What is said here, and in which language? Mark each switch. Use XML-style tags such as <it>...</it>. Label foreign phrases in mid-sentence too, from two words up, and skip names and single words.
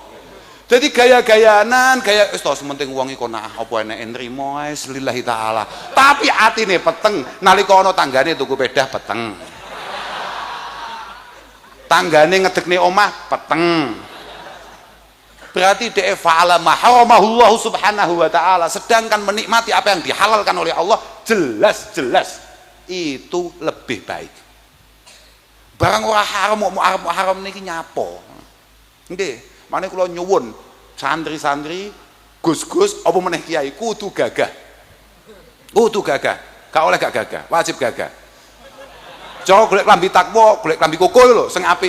<jv>Jadi gaya-gayanan, gaya wis to sementing wong iku nah apa eneke nrimo ae</jv> <ar>لله تعالى.</ar> <jv>Tapi atine peteng, nalika ana tanggane tuku pedah peteng. Tanggane ngedekne omah peteng.</jv> <ar>Berarti dhek فعل ما حرمه الله سبحانه وتعالى,</ar> <id>sedangkan menikmati apa yang dihalalkan oleh Allah jelas-jelas itu lebih baik.</id> <jv>Barang ora haram mau haram niki nyapo. Nggih. Mane kula nyuwun santri-santri, gus-gus apa meneh kiai kudu gagah. Kudu gagah. Gak oleh gak gagah, wajib gagah. Cara golek klambi takwa, golek klambi koko lho sing apik.</jv>